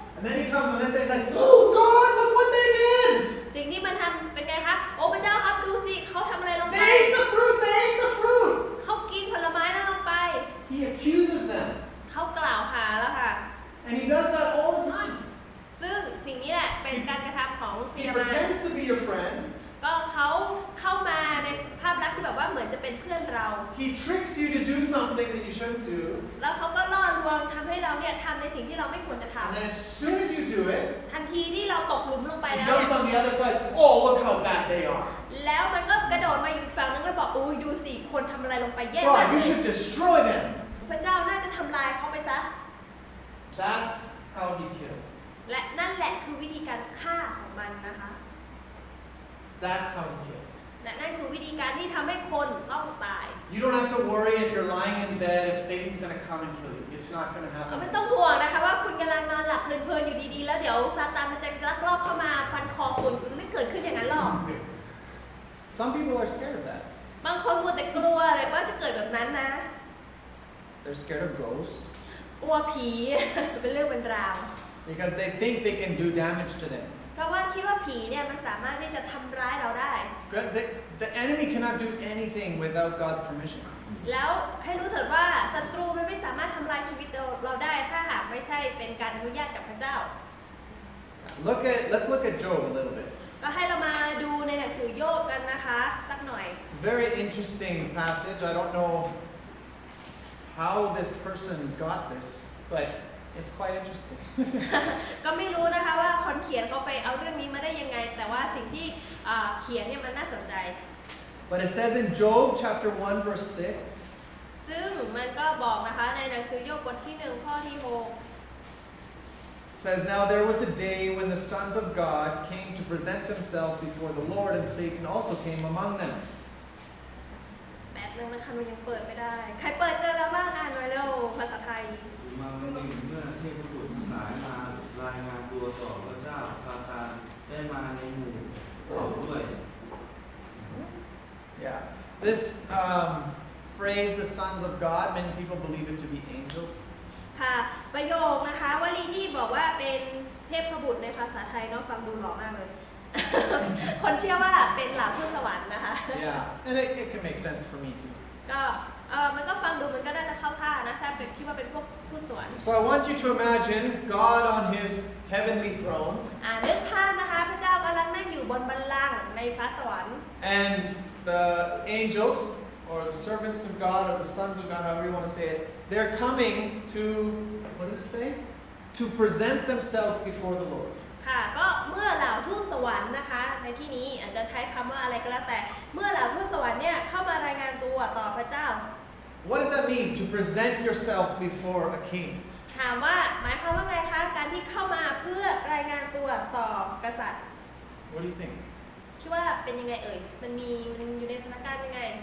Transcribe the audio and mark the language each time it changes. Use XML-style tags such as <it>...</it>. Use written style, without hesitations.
<en>and then he comes and they say like, oh God, look what they did!</en> <th>สิ่งที่มันทำเป็นไงคะโอ้พระเจ้าครับดูสิเขาทำอะไรลงไป</th> <en>They ate the fruit, they ate the fruit!</en> <th>เขากินผลไม้นั้นลงไป</th> <en>He accuses them,</en> <th>เขากล่าวหาแล้วค่ะ</th> <en>and he does that all the time.</en> <th>ซึ่งสิ่งนี้แหละเป็นการกระทำของพ</th> <en>He</en> <th>ยาบาล</th> <en>pretends to be your friend.</en> <th>ก็เขาเข้ามาในภาพลักษณ์ที่แบบว่าเหมือนจะเป็นเพื่อนเรา</th> <en>He tricks you to do something that you shouldn't do.</en> <th>แล้วเขาก็ล่อลวงทำให้เราเนี่ยทำในสิ่งที่เราไม่ควรจะท</th> <en>And then as soon as you do it,</en> <th>ำทันทีที่เราตกหลุมลงไป</th> <en>he</en> <th>แล้ว</th> <en>jumps</en> <th>เนี่ย</th> <en>on the other side and says, oh, look how bad they are.</en> <th>แล้วมันก็กระโดดมาอยู่อีกฝั่งนึงแล้วบอกโอ้ยดูสิคนทำอะไรลงไปแย่มาก</th> <en>God, you should destroy them.</en> <th>พระเจ้าน่าจะทำลายเขาไปซะ</th> <en>That's how he kills.</en> <th>และนั่นแหละคือวิธีการฆ่าของมันนะคะ</th> <en>That's how he kills.</en> <th>และนั่นคือวิธีการที่ทำให้คนต้องตาย</th> <en>You don't have to worry if you're lying in bed if Satan's going to come and kill you. It's not going to</en> <th>ไม่</th> <en>happen.</en> <th>ต้องห่วงนะคะว่าคุณกำลังนอนหลับเพลินๆอยู่ดีๆแล้วเดี๋ยวซาตานมันจะลักลอบเข้ามาฟันคอคุณไม่เกิดขึ้นอย่างนั้นหรอก</th> <en>Some people are scared of that.</en> <th>บางคนมัวแต่กลัวเลยว่าจะเกิดแบบนั้นนะ</th> <en>They're scared of ghosts</en> <th>กลัวผี เป็นเรื่องเป็นราว</th> <en>because they think they can do damage to them.</en> <th>เพราะว่าคิดว่าผีเนี่ยมันสามารถที่จะทำร้ายเราได้</th> <en>The enemy cannot do anything without God's permission.</en> <th>แล้วให้รู้เถิดว่าศัตรูมันไม่สามารถทำลายชีวิตเราได้ถ้าหากไม่ใช่เป็นการอนุญาตจากพระเจ้า</th> <en>Let's look at Job a little bit.</en> <th>ก็ให้เรามาดูในหนังสือโยบกันนะคะสักหน่อย</th> <en>It's a very interesting passage. I don't know how this person got this, but it's quite interesting.</en> <th>ก็ไม่รู้นะคะว่าคนเขียนเขาไปเอาเรื่องนี้มาได้ยังไง แต่ว่าสิ่งที่เขียนเนี่ยมันน่าสนใจ</th> <en>But it says in Job chapter 1 verse 6,</en> <th>ซึ่งมันก็บอกนะคะในหนังสือโยบบทที่1ข้อที่6</th> <en>it says, Now there was a day when the sons of God came to present themselves before the Lord, and Satan also came among them.</en> <th>แบบนึงนะคะมันยังเปิดไม่ได้ ใครเปิดเจอแล้วบ้างอ่านหน่อยเร็วภาษาไทย มาวันหนึ่งเมื่อเทพบุตรทั้งหลายมารายงานตัวต่อพระเจ้าซาตานได้มาในหมู่เขาด้วย</th> <en>Yeah. This phrase, the sons of God, many people believe it to be angels.</en> <th>ค่ะประโยคนะคะวลีที่บอกว่าเป็นเทพบุตรในภาษาไทยเนาะฟังดูหล่อมากเลย คนเชื่อว่าเป็นเหล่าทูตสวรรค์นะคะ</th> <en>Yeah, and it can make sense for me too.</en> <th>ก็มันก็ฟังดูมันก็น่าจะเข้าท่านะถ้าเป็นคิดว่าเป็นพวกทูตสวรรค์</th> <en>So I want you to imagine God on his heavenly throne,</en> <th>นึกภาพนะคะพระเจ้ากำลังนั่งอยู่บนบัลลังก์ในฟ้าสวรรค์</th> <en>and the angels, or the servants of God, or the sons of God, however you want to say it, they're coming to, what did it say? To present themselves before the Lord.</en> <th>ค่ะก็เมื่อเหล่าทูตสวรรค์นะคะในที่นี้อาจจะใช้คำว่าอะไรก็แล้วแต่เมื่อเหล่าทูตสวรรค์เนี่ยเข้ามารายงานตัวต่อพระเจ้า</th> <en>What does that mean, to present yourself before a king?</en> <th>ถามว่าหมายความว่าไงคะการที่เข้ามาเพื่อรายงานตัวต่อกษัตริย์</th> <en>What do you think?</en> <th>คิดว่าเป็นยังไงเอ่ยมันอยู่ในสถานการณ์ยังไง</th>